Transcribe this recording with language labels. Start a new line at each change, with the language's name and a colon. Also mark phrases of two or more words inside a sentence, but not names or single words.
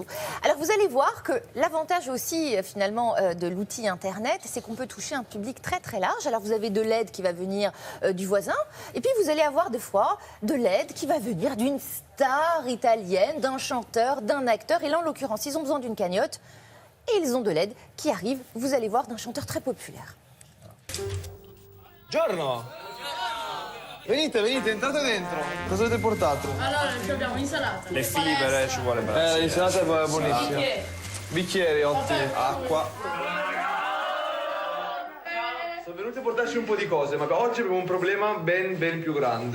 French: Alors, vous allez voir que l'avantage aussi finalement de l'outil Internet, c'est qu'on peut toucher un public très très large. Alors vous avez de l'aide qui va venir du voisin, et puis vous allez avoir des fois de l'aide qui va venir d'une star italienne, d'un chanteur, d'un acteur. Et là, en l'occurrence, ils ont besoin d'une cagnotte, et ils ont de l'aide qui arrive, vous allez voir, d'un chanteur très populaire.
Italian: Giorno! Venite, entrate dentro. Cosa avete portato? Allora, ci abbiamo insalata. Le fibre, ci vuole bene. L'insalata è buonissima. Bicchieri, ottimi. Acqua. Sono venuti a portarci un po' di cose, ma oggi abbiamo un problema ben più grande.